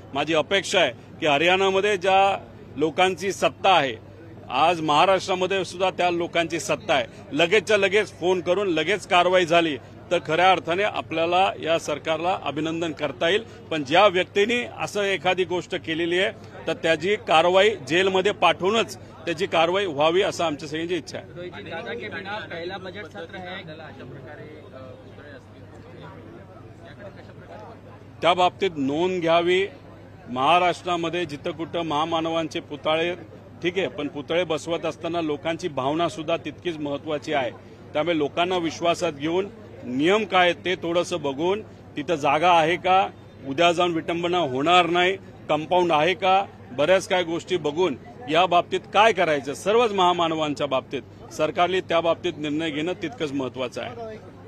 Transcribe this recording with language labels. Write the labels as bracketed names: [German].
[Marathi] माझी अपेक्षा आहे की हरियाणामध्ये ज्या लोकांची सत्ता आहे, आज महाराष्ट्रामध्ये सुद्धा त्या लोकांची सत्ता आहे. लगेचच्या लगेच फोन करून लगेच कारवाई झाली तर खऱ्या अर्थाने आपल्याला या सरकारला अभिनंदन करता येईल. पण ज्या व्यक्तींनी असं एखादी गोष्ट केलेली आहे तर त्याची कारवाई जेलमध्ये पाठवूनच त्याची कारवाई व्हावी असं आमच्या सगळ्यांची इच्छा आहे. [Hindi] दादा के बिना पहला बजट सत्र है. [Marathi] त्या बाबतीत नोंद घ्यावी. महाराष्ट्रामध्ये जिथं कुठं महामानवांचे पुतळे, ठीक आहे, पण पुतळे बसवत असताना लोकांची भावना सुद्धा तितकीच महत्वाची आहे. त्यामुळे लोकांना विश्वासात घेऊन नियम काय ते थोडंसं बघून, तिथं जागा आहे का, उद्या जाऊन विटंबना होणार नाही, कंपाऊंड आहे का, बऱ्याच काय गोष्टी बघून या बाबतीत काय करायचं सर्वच महामानवांच्या बाबतीत सरकारने त्या बाबतीत निर्णय घेणं तितकंच महत्वाचं आहे.